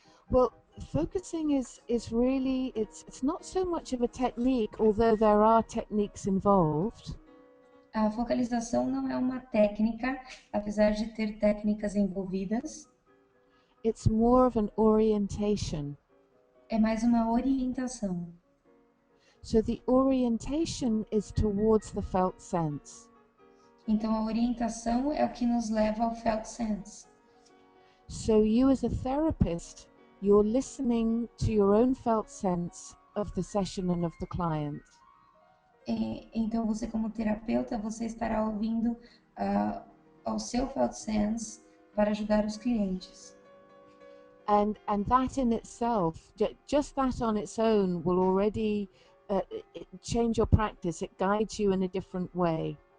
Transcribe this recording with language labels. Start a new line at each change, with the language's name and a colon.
English: Well, focusing is really it's not so much of a technique, although there are techniques involved.
Portuguese: A focalização não é uma técnica, apesar de ter técnicas envolvidas.
English: It's more of an orientation.
Portuguese: É mais uma orientação.
English: So the orientation is towards the felt sense.
Portuguese: Então a orientação é o que nos leva ao felt sense.
English: So you as a therapist, you're listening to your own felt sense of the session and of the client.
Portuguese: Então você como terapeuta, você estará ouvindo ao seu felt sense para ajudar os clientes.
English: And that in itself, just that on its own will already change your practice. It guides you in a different way.